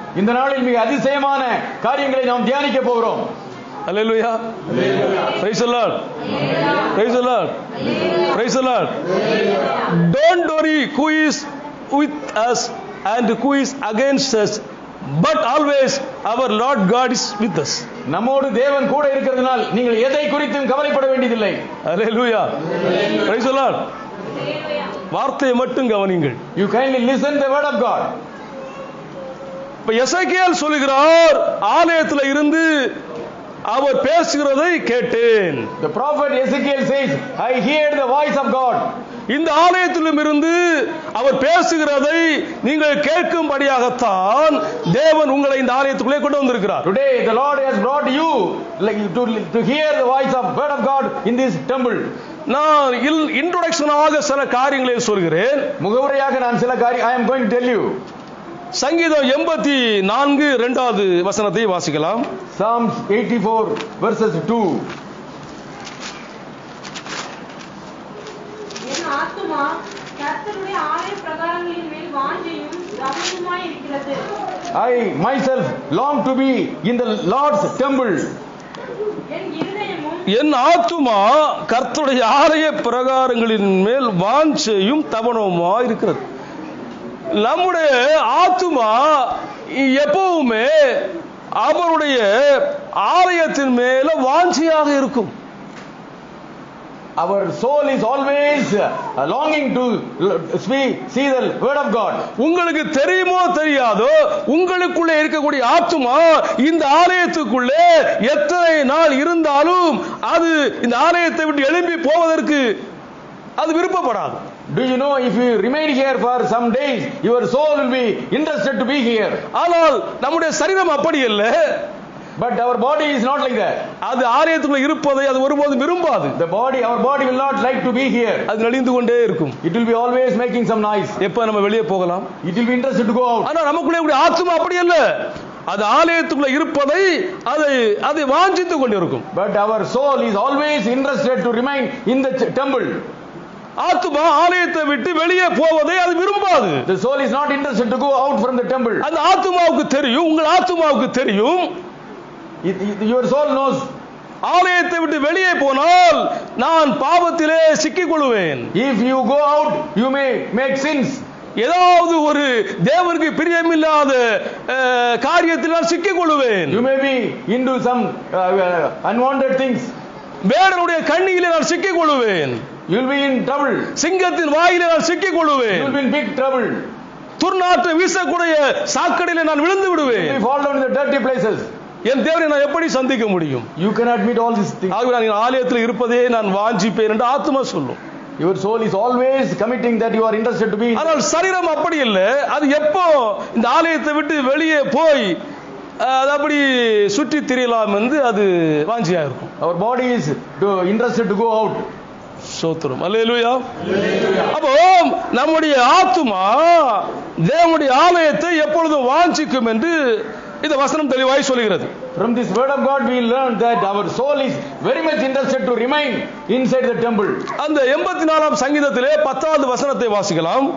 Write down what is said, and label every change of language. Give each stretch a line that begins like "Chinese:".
Tamil: இந்த நாளில் மிக அதிசயமான காரியங்களை நாம் தியானிக்க போகிறோம்.
English: Hallelujah. Praise the Lord. Praise the Lord. Praise the Lord. Don't worry who is with us and who is against us, but always our Lord God is with us.
Tamil: நம்மோடு தேவன் கூட இருக்கிறதுனால் நீங்கள் எதை குறித்தும் கவலைப்பட வேண்டியதில்லை.
English: Hallelujah. Praise the Lord.
Tamil: வார்த்தையை மட்டும் கவனியுங்கள்.
English: You kindly listen the word of God.
Tamil: இப்ப எசேக்கியேல் சொல்லுகிறார், ஆலயத்தில் இருந்து அவர் பேசுகிறதை கேட்டேன்.
English: The prophet Ezekiel says, I heard the voice of God.
Tamil: இந்த ஆலயத்திலும் இருந்து அவர் பேசுகிறதை நீங்கள் கேட்கும்படியாகத்தான் தேவன் உங்களை இந்த ஆலயத்துக்குள்ளே கொண்டு வந்திருக்கிறார்.
English: Today the Lord has brought you to hear the voice of word of God in this temple.
Tamil: நான் இன்ட்ரோடக்ஷனாக சில காரியங்களை சொல்கிறேன். முகவுரையாக நான் சில காரியம்
English: I am going to tell you.
Tamil: சங்கீதம் 84 2வது வசனத்தை வாசிக்கலாம்.
English: Psalms 84 verses 2.
Tamil: என் ஆத்துமா கர்த்தருடைய ஆலய பிரகாரங்களின் மேல் வாஞ்சையும் கவனமாய் இருக்கிறது.
English: I myself long to be in the Lord's temple.
Tamil: என் இருதயமும் என் ஆத்துமா கர்த்தருடைய ஆலய பிரகாரங்களின் மேல் வாஞ்சையும் தவனவுமாய் இருக்கிறது. நம்முடைய ஆத்துமா எப்பவுமே அவருடைய ஆலயத்தின் மேல வாஞ்சையாக இருக்கும்.
English: Our soul is always longing to see the word of God.
Tamil: உங்களுக்கு தெரியுமோ தெரியாதோ, உங்களுக்குள்ளே இருக்கக்கூடிய ஆத்துமா இந்த ஆலயத்துக்குள்ளே எத்தனை நாள் இருந்தாலும் அது இந்த ஆலயத்தை விட்டு எழும்பி போவதற்கு அது விருப்பப்படாது.
English: Do you know, if you remain here for some days, your soul will be interested to be here.
Tamil: ஆனால் நம்முடைய சரீரம் அப்படி அல்ல.
English: But our body is not like that.
Tamil: அது ஆலயத்துக்குள்ள இருப்பதை அது ஒருபோதும் விரும்பாது.
English: Our body will not like to be here.
Tamil: அது நலிந்து கொண்டே இருக்கும்.
English: It will be always making some noise.
Tamil: எப்ப நம்ம வெளியே போகலாம்?
English: It will be interested to go out.
Tamil: ஆனா நமக்குள்ளே கூடிய ஆத்துமா அப்படி அல்ல. அது ஆலயத்துக்குள்ள இருப்பதை அதை வாஞ்சித்து கொண்டிருக்கும்.
English: But our soul is always interested to remain in the temple.
Tamil: ஆத்துமா ஆலயத்தை விட்டு வெளியே போவதை அது விரும்பாது.
English: The soul is not interested to go out from the temple.
Tamil: அந்த ஆத்துமாவுக்கு தெரியும், உங்கள் ஆத்துமாவுக்கு தெரியும்.
English: Your soul knows.
Tamil: ஆலயத்தை விட்டு வெளியே போனால் நான் பாவத்திலே சிக்கிக் கொள்வேன்.
English: If you go out, you may make sins.
Tamil: ஏதாவது ஒரு தேவனுக்கு பிரியமில்லாத காரியத்தில் நான் சிக்கிக் கொள்வேன்.
English: You may be into some unwanted things.
Tamil: வேடனுடைய கண்ணியிலே நான் சிக்கிக் கொள்வேன்.
English: You will be in trouble.
Tamil: சிங்கத்தின் வாயிலே நான் சிக்கிக் கொள்வேன்.
English: You will be in big trouble.
Tamil: துர்நாற்றம் வீசக்கூடிய சாக்கடையிலே நான் விழுந்து விடுவேன்.
English: You fall down in the dirty places.
Tamil: என் தேவனை நான் எப்படி சந்திக்க முடியும்?
English: You cannot meet all these things.
Tamil: ஆகவே நான் ஆலயத்தில் இருப்பதே நான் வாஞ்சிப்பேன் என்று ஆத்மா சொல்லும்.
English: Your soul is always committing that you are interested to be.
Tamil: ஆனால் சரீரம் அப்படி இல்லை. அது எப்போ இந்த ஆலயத்தை விட்டு வெளியே போய் அது அப்படி சுற்றி திரியலாம் என்று அது வாஞ்சியா இருக்கும்.
English: Our body is interested to go out.
Tamil: ஸ்தோத்திரம், அல்லேலூயா. அப்போ நம்முடைய ஆத்துமா தேவனுடைய ஆலயத்தை எப்பொழுதும் வாஞ்சிக்கும் என்று இந்த வசனம் தெளிவாய் சொல்கிறது.
English: From this word of God we learn that our soul is very much interested to remain inside the temple.
Tamil: அந்த 84ஆம் சங்கீதத்திலே 10வது வசனத்தை வாசிக்கலாம்.